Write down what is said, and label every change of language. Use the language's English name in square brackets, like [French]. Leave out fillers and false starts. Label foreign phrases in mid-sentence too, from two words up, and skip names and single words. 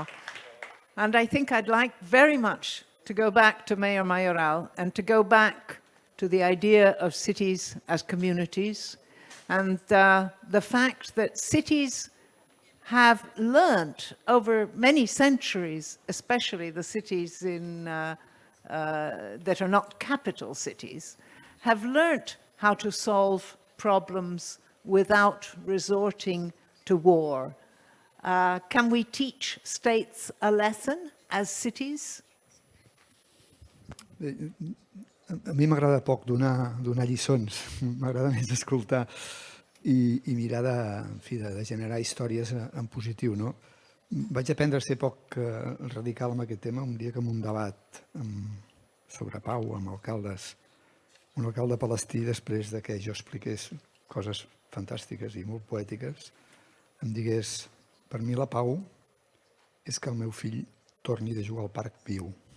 [English] And I think I'd like very much to go back to Mayor Mayoral and to go back to the idea of cities as communities, and the fact that cities have learned over many centuries, especially the cities that are not capital cities, have learnt how to solve problems without resorting to war. Can we teach states a lesson as cities? [Catalan] A mi m'agrada poc donar lliçons, m'agrada més escoltar i mirar de generar històries en positiu. No? Vaig aprendre a ser poc radical amb aquest tema un dia que en un debat sobre pau amb alcaldes, un alcalde palestí, després de que jo expliqués coses fantàstiques i molt poètiques, em digués: per mi la pau és que el meu fill torni de jugar al parc viu.